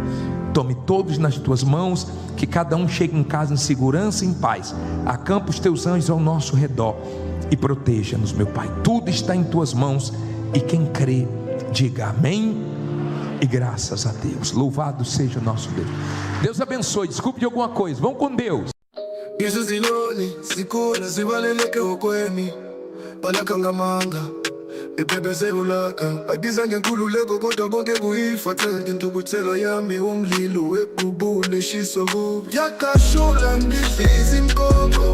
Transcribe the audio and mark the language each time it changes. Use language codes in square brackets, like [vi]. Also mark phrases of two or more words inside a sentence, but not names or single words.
[pt] Tome todos nas Tuas mãos, que cada um chegue em casa em segurança e em paz. Acampa os Teus anjos ao nosso redor e proteja-nos, meu Pai. Tudo está em Tuas mãos, e quem crê, diga amém e graças a Deus. Louvado seja o nosso Deus. Deus abençoe. Desculpe de alguma coisa. Vamos com Deus. [zu] Ibhebeze ulaka ayibiza ngenkululeko kodwa bonke kuyifathela intukuthelo yami umlilo webubule shiso kubi yakashula ngidliza impongo